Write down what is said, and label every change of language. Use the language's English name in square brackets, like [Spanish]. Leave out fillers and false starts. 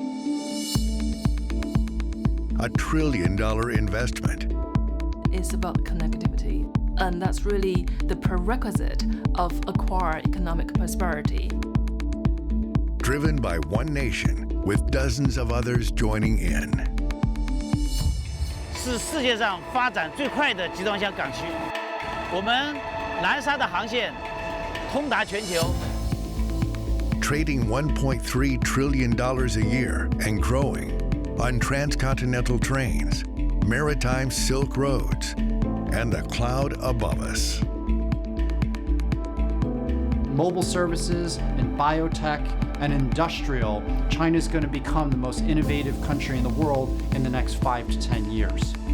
[English] $1 trillion investment. It's about connectivity, and that's really the prerequisite of acquire economic prosperity. Driven by one nation, with dozens of others joining in. [Chinese] 是世界上发展最快的集装箱港区。我们南沙的航线通达全球。 [English] Trading $1.3 trillion a year and growing on transcontinental trains, maritime silk roads, and the cloud above us. Mobile services and biotech and industrial, China's going to become the most innovative country in the world in the next 5 to 10 years.